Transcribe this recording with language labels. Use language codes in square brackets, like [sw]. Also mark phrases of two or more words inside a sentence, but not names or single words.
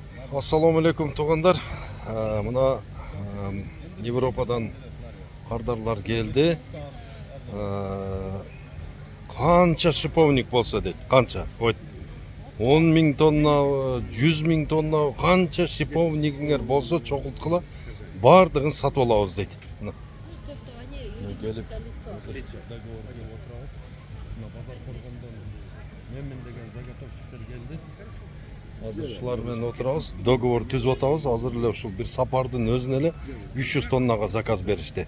[kk] Ассаламу алейкум туғандар. Мына Европадан қардарлар келді. Қанша шиповник болса дейді. Қанша? 10 мың тонна, 100 мың тонна, қанша шиповнигіңер болса чоқылтқыла бардығын сатып аламыз дейді. [ky] Азыр ушулармен отурабыз, договор түзүп атабыз. Азыр эле ушул бир сапардын өзүнө эле 300 тоннага заказ беришти.